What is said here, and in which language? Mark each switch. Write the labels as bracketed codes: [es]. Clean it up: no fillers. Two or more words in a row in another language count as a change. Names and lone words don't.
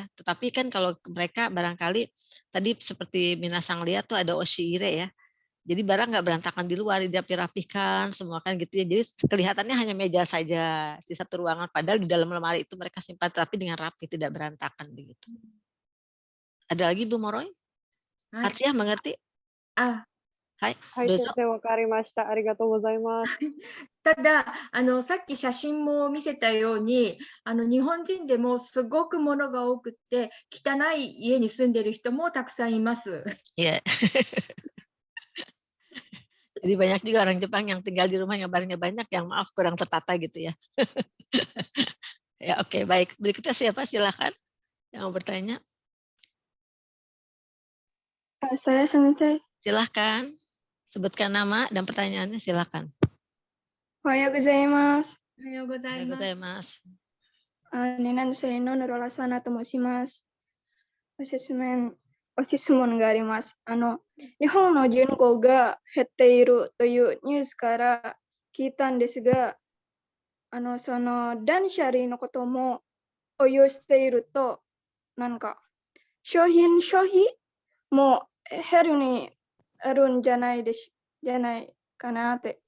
[id] Tetapi kan kalau mereka barangkali tadi seperti Minasang lihat tuh ada oshiire ya. Jadi barang nggak berantakan di luar, dirapihkan semua kan gitu ya. Jadi kelihatannya hanya meja saja di satu ruangan. Padahal di dalam lemari itu mereka simpan tapi dengan rapi, tidak berantakan begitu. Ada lagi Bu Moroy? Hatsia mengerti? Ah, [ja] はい、はい、どうぞ。先生、わかりました。ありがとうございます。たださっき写真も見せたように日本人でもすごく物が多くって汚い家に住んでる人もたくさんいます。 [id] Iya. Jadi banyak juga orang Jepang yang tinggal di rumah yang barangnya banyak yang maaf kurang tertata gitu ya. Ya oke, baik. Berikutnya siapa? Silakan yang mau bertanya. Saya Sensei. Silahkan. Sebutkan nama dan pertanyaannya silakan. [ja] おはようございます. おはようございます. 2年生の室良さなと申します。ご質問があります。日本の人口が減っているというニュースから聞いたんですが、その断捨離のことも応用していると、なんか消費も減るにあるんじゃないかなって。